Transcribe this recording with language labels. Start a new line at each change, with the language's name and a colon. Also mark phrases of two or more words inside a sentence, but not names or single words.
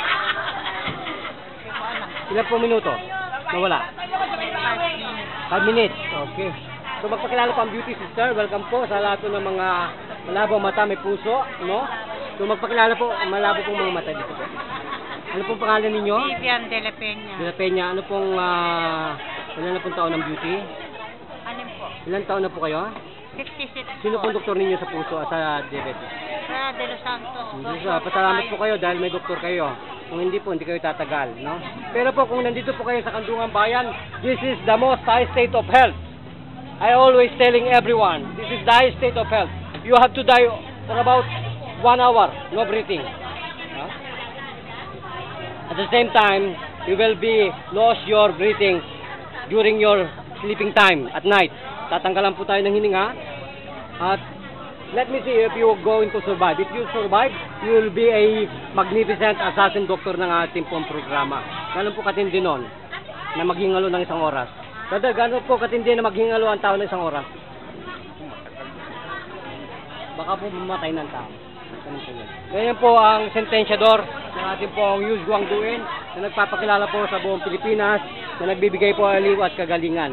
Filipino: Ilang po minuto? Nawala?
English: 5 minutes. Okay.
Filipino: So magpakilala po ang
English: beauty sister.
Filipino: Welcome po sa lahat po ng mga malabong mata, may puso, no? So magpakilala po, malabo pong mga mata dito po. Ano pong pangalan ninyo? Vivian de la Peña. De la Peña. Ano pong, ilan na pong taon ng beauty? Alin po? Ilan taon na po kayo? 66 Sino po. pong doktor ninyo sa puso at sa diabetes? Sa De Los Santos. Pasalamat po kayo dahil may doktor kayo. Kung hindi po, hindi kayo tatagal, no? Pero po, kung nandito po kayo sa Kandungan Bayan,
English: this is the most high state of health. I always telling everyone, this is the high state of health. You have to die for about 1 hour, no breathing. No? At the same time, you will be lost your breathing during your sleeping time at night.
Filipino: Tatanggalan po tayo ng hininga.
English: At let me see if you are going to survive. If you survive, you will be a magnificent assassin doctor
Filipino: ng ating pong programa. Ganun po katindi nun, na maghingalo ng isang oras. Brother, gano'n po katindi na maghingalo ang tao ng isang oras? Baka po mamatay ng tao. Ganyan po ang sentensyador ng ating pong Yus Guangduin na nagpapakilala po sa buong Pilipinas na nagbibigay po aliw at kagalingan.